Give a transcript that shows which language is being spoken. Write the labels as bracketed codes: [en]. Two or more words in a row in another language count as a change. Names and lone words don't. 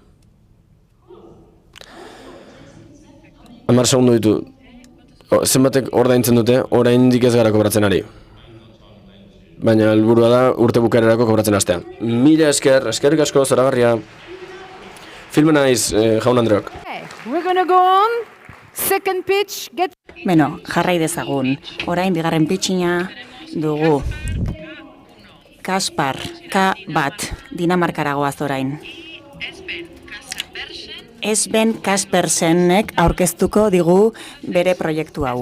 [eu] 10 segundo ditu. Zenbatek ordaintzen dute, oraindik ez gara kobratzen ari. Baina helburua da urte bukaerarako kobratzen hastean. Mila eskerrik asko, zoragarria. Filmen naiz, jaun Andreok. [en] We're gonna go on. Second pitch, get... [eu] Beno, jarrai dezagun. Orain bigarren pitchina dugu. Kaspar, K1, Dinamarkara goaz orain. Esben Kaspersenek aurkeztuko digu bere proiektu hau.